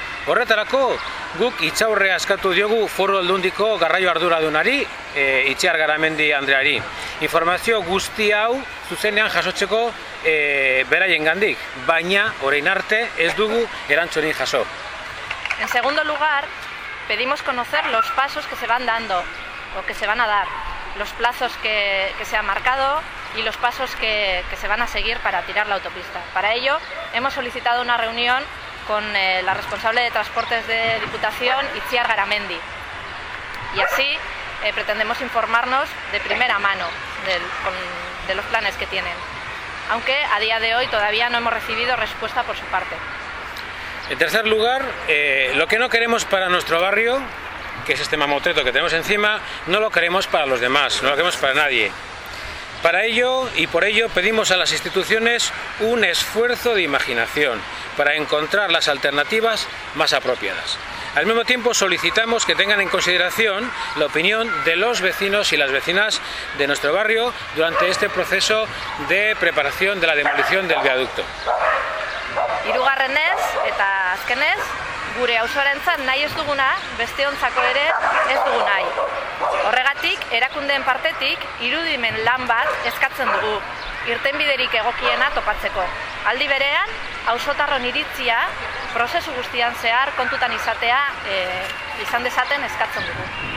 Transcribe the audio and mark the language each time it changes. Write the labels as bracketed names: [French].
[Basque] Horretarako, guk itxaurrea eskatu diogu Foru Aldundiko garraio arduradunari, Itziar Garamendi Andreari. Informazio guzti hau zuzenean jasotzeko beraien gandik, baina orain arte ez dugu erantzunik jaso. [Spanish] En segundo lugar, pedimos conocer los pasos que se van dando o que se van a dar, los plazos que se han marcado y los pasos que se van a seguir para tirar la autopista. Para ello, hemos solicitado una reunión con la responsable de transportes de Diputación, Itziar Garamendi. Y así pretendemos informarnos de primera mano de los planes que tienen. Aunque a día de hoy todavía no hemos recibido respuesta por su parte. En tercer lugar, lo que no queremos para nuestro barrio, que es este mamotreto que tenemos encima, no lo queremos para los demás, no lo queremos para nadie. Para ello y por ello pedimos a las instituciones un esfuerzo de imaginación para encontrar las alternativas más apropiadas. Al mismo tiempo solicitamos que tengan en consideración la opinión de los vecinos y las vecinas de nuestro barrio durante este proceso de preparación de la demolición del viaducto. [Basque] Hirugarrenez eta azkenez, gure auzoarentzat nahi ez duguna, besteontzako ere ez dugu nahi. Horregatik, erakundeen partetik irudimen lan bat eskatzen dugu. irtenbiderik egokiena topatzeko. Aldi berean, auzotarron iritzia, prozesu guztian zehar, kontutan izatea, izan dezaten eskatzen dugu.